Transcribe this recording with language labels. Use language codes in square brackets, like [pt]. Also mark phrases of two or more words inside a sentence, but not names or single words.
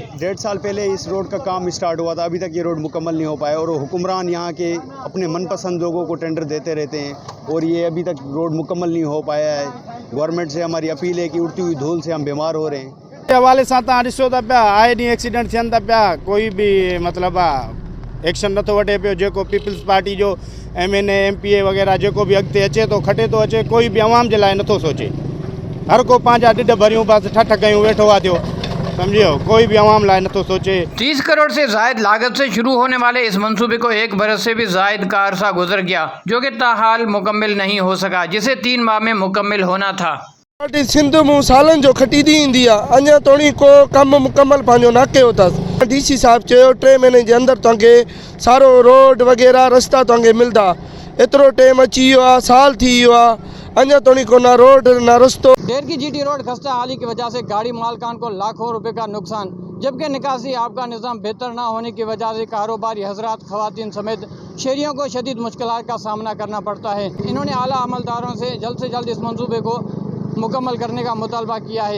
[ur] 1.5 سال پہلے اس روڈ کا کام اسٹارٹ ہوا تھا، ابھی تک یہ روڈ مکمل نہیں ہو پایا اور حکمران یہاں کے اپنے من پسند لوگوں کو ٹینڈر دیتے رہتے ہیں اور یہ ابھی تک روڈ مکمل نہیں ہو پایا ہے۔ گورنمنٹ سے ہماری اپیل ہے کہ اڑتی ہوئی دھول سے ہم بیمار ہو رہے ہیں۔ [sd] حوالے ساتھ ڈسو تا پیا آئے نہیں ایکسیڈنٹ थियनि था पिया, कोई भी मतिलबु एक्शन नथो वठे पियो। जेको पीपल्स पार्टी जो MNA MPA वग़ैरह जेको भी अॻिते अचे थो खटे थो अचे, कोई बि आवाम जे लाइ नथो सोचे। हर को पंहिंजा ढिढ भरियूं बसि ठठ कयूं वेठो आहे थियो, समझियो, कोई भी आवाम लाइ नथो सोचे। [ur] 30 کروڑ سے زائد لاگت سے شروع ہونے والے اس منصوبے کو 1 برس سے بھی زائد کا عرصہ گزر گیا، جو کہ تاحال مکمل نہیں ہو سکا، جسے 3 ماہ میں مکمل ہونا تھا. [sd] पार्टी सिंध में सालन जो खटींदी ईंदी आहे, अञा तोणी को कम मुकम्मल पंहिंजो न कयो अथसि। DC साहब चयो 3 महीने जे अंदरि तव्हांखे सारो रोड वग़ैरह रस्ता तव्हांखे मिलंदा। एतिरो टाइम अची वियो आहे, साल थी वियो आहे, अञा तोणी को ना रोड ना रस्तो। [ur] ڈہرکی GT روڈ خستہ حالی کی وجہ سے گاڑی مالکان کو لاکھوں روپے کا نقصان، جبکہ نکاسی آب کا نظام بہتر نہ ہونے کی وجہ سے کاروباری حضرات، خواتین سمیت شہریوں کو شدید مشکلات کا سامنا کرنا پڑتا ہے. انہوں نے اعلیٰ عملداروں سے جلد اس منصوبے کو مکمل کرنے کا مطالبہ کیا ہے.